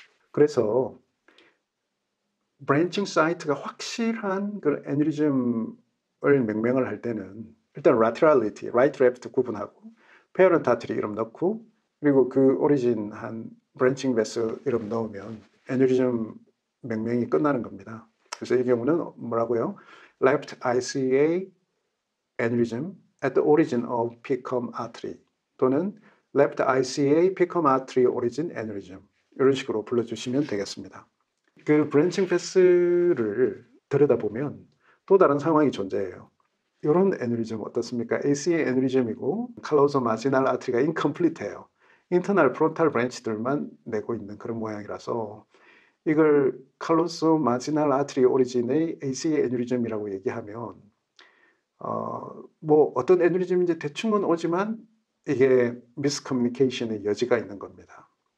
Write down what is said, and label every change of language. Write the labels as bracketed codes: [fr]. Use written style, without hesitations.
[ko] 그래서 브랜칭 사이트가 확실한 그 애뉴리즘을 명명을 할 때는 일단 laterality, right, left 구분하고 페런트 아트리 이름 넣고 그리고 그 오리진 한 브랜칭 베슬 이름 넣으면 애뉴리즘 명명이 끝나는 겁니다. 그래서 이 경우는 뭐라고요? [en] Left ICA aneurysm at the origin of PCOM artery 또는 Left ICA PCOM artery origin aneurysm [ko] 이런 식으로 불러주시면 되겠습니다. 그 브랜칭 베슬을 들여다보면 또 다른 상황이 존재해요. 이런 애뉴리즘 어떻습니까? ACA 애뉴리즘이고 칼로소 마지날 아트리가 인컴플리트해요. 인터널 프론탈 브랜치들만 내고 있는 그런 모양이라서 이걸 칼로소 마지날 아트리 오리진의 ACA 애뉴리즘이라고 얘기하면 뭐 어떤 애뉴리즘인지 대충은 오지만 이게 미스커뮤니케이션의 여지가 있는 겁니다.